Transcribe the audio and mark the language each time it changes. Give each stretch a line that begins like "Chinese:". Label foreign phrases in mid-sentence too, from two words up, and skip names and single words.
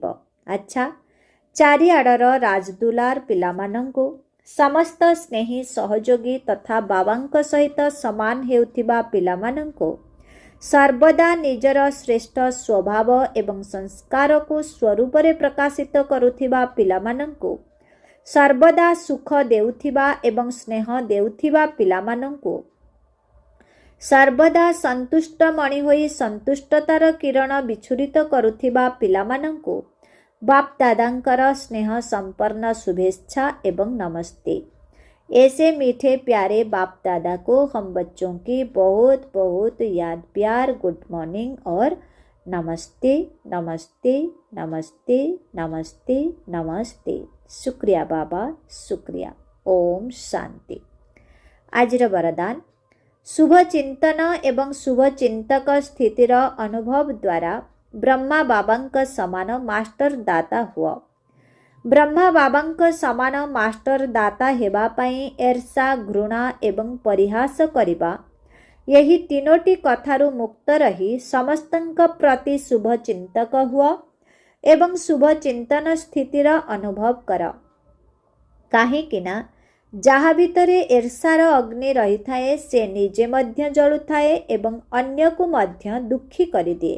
Odia: ଆଚ୍ଛା, ଚାରିଆଡ଼ର ରାଜଦୁଲାର ପିଲାମାନଙ୍କୁ, ସମସ୍ତ ସ୍ନେହୀ ସହଯୋଗୀ ତଥା ବାବାଙ୍କ ସହିତ ସମାନ ହେଉଥିବା ପିଲାମାନଙ୍କୁ, ସର୍ବଦା ନିଜର ଶ୍ରେଷ୍ଠ ସ୍ୱଭାବ ଏବଂ ସଂସ୍କାରକୁ ସ୍ୱରୂପରେ ପ୍ରକାଶିତ କରୁଥିବା ପିଲାମାନଙ୍କୁ, ସର୍ବଦା ସୁଖ ଦେଉଥିବା ଏବଂ ସ୍ନେହ ଦେଉଥିବା ପିଲାମାନଙ୍କୁ, ସର୍ବଦା ସନ୍ତୁଷ୍ଟ ମଣି ହୋଇ ସନ୍ତୁଷ୍ଟତାର କିରଣ ବିଚ୍ଛୁରିତ କରୁଥିବା ପିଲାମାନଙ୍କୁ ବାପଦାଦାଙ୍କର ସ୍ନେହ ସମ୍ପନ୍ନ ଶୁଭେଚ୍ଛା ଏବଂ ନମସ୍ତେ।
Hindi: ऐसे मीठे प्यारे बाप दादा को हम बच्चों की बहुत बहुत याद प्यार,
English: good morning
Hindi: और नमस्ते नमस्ते नमस्ते नमस्ते नमस्ते। शुक्रिया बाबा, शुक्रिया। ओम शांति।
Odia: ଆଜିର ବରଦାନ, ଶୁଭ ଚିନ୍ତନ ଏବଂ ଶୁଭ ଚିନ୍ତକ ସ୍ଥିତିର ଅନୁଭବ ଦ୍ୱାରା ବ୍ରହ୍ମା ବାବାଙ୍କ ସମାନ ମାଷ୍ଟର ଦାତା ହୁଅ। ବ୍ରହ୍ମା ବାବାଙ୍କ ସମାନ ମାଷ୍ଟର ଦାତା ହେବା ପାଇଁ ଈର୍ଷା, ଘୃଣା ଏବଂ ପରିହାସ କରିବା ଏହି ତିନୋଟି କଥାରୁ ମୁକ୍ତ ରହି ସମସ୍ତଙ୍କ ପ୍ରତି ଶୁଭ ଚିନ୍ତକ ହୁଅ ଏବଂ ଶୁଭ ଚିନ୍ତନ ସ୍ଥିତିର ଅନୁଭବ କର। କାହିଁକି ନା ଯାହା ଭିତରେ ଈର୍ଷାର ଅଗ୍ନି ରହିଥାଏ ସେ ନିଜେ ମଧ୍ୟ ଜଳୁଥାଏ ଏବଂ ଅନ୍ୟକୁ ମଧ୍ୟ ଦୁଃଖୀ କରିଦିଏ।